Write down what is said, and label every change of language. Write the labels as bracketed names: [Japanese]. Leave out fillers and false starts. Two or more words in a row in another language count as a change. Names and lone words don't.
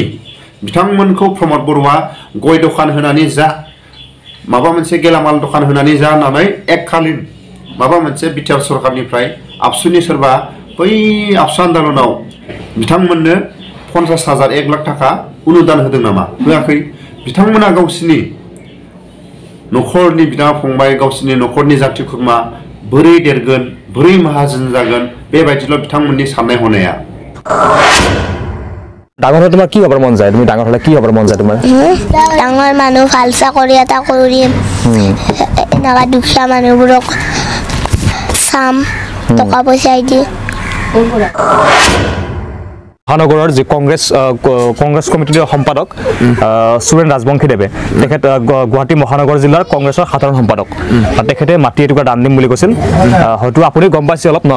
[Bodo] बिथांमोनखौ प्रमद बर'आ गय दखान होनानै जा माबा मोनसे गेलामाल दखान होनानै जा होननानै एककालीन माबा मोनसे बिटिआर सरकारनिफ्राय आबसुनि सोरबा बै आबसु आन्दोलनाव बिथांमोननो 50,000 1 लाख थाखा अनुदान होदों नामा होआखै बिथांमोना गावसिनि नखरनि बिदा फंबाय गावसिनि नखरनि जाथि खुरमा बोरै देरगोन बोरै माहाजोन जागोन बेबायदिल' बिथांमोननि साननाय हनाया [Assamese] ডাঙৰ হলে তোমাৰ কি হবৰ মন যায় তুমি ডাঙৰ হলে কি হবৰ মন যায় তোমাৰ ডাঙৰ মানুহ ভাল চাকৰি এটা কৰিম এনেকা দুখীয়া মানুহবোৰক চাম টকা পইচা দি মহানগৰৰ যে কংগ্ৰেছ কমিটিৰ সম্পাদক সুৰেন ৰাজবংশী দেৱে তেখেত গুৱাহাটী মহানগৰ জিলাৰ কংগ্ৰেছৰ সাধাৰণ সম্পাদক তেখেতে মাটি এটুকুৰা দান দিম বুলি কৈছিল হয়তো আপুনি গম পাইছে অলপ ন